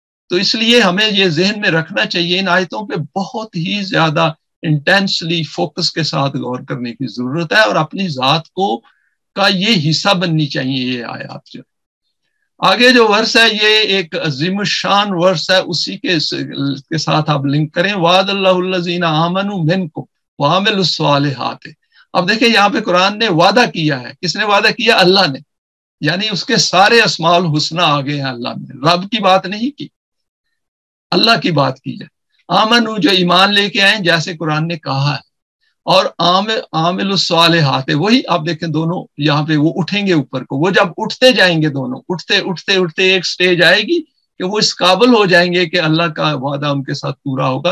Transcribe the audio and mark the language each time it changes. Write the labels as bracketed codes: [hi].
[ur] تو اس لیے ہمیں یہ ذہن میں رکھنا چاہیے ان آیتوں پہ بہت ہی زیادہ انٹینسلی فوکس کے ساتھ غور کرنے کی ضرورت ہے، اور اپنی ذات کو کا یہ حصہ بننی چاہیے یہ آیات. جو آگے جو ورس ہے یہ ایک عظیم الشان ورس ہے، اسی کے ساتھ آپ لنک کریں. [ar] وعد اللہ الذین آمنوا منکم وعملوا الصالحات. [ur] اب دیکھیں یہاں پہ قرآن نے وعدہ کیا ہے. کس نے وعدہ کیا؟ اللہ نے. یعنی اس کے سارے اسماء الحسنی آگے ہیں. اللہ نے رب کی بات نہیں کی، اللہ کی بات کی ہے. آمنو جو ایمان لے کے آئیں جیسے قرآن نے کہا ہے، اور عامل الصالحات وہی آپ دیکھیں دونوں یہاں پہ وہ اٹھیں گے اوپر کو. وہ جب اٹھتے جائیں گے دونوں اٹھتے اٹھتے اٹھتے ایک سٹیج آئے گی کہ وہ اس قابل ہو جائیں گے کہ اللہ کا وعدہ ان کے ساتھ پورا ہوگا.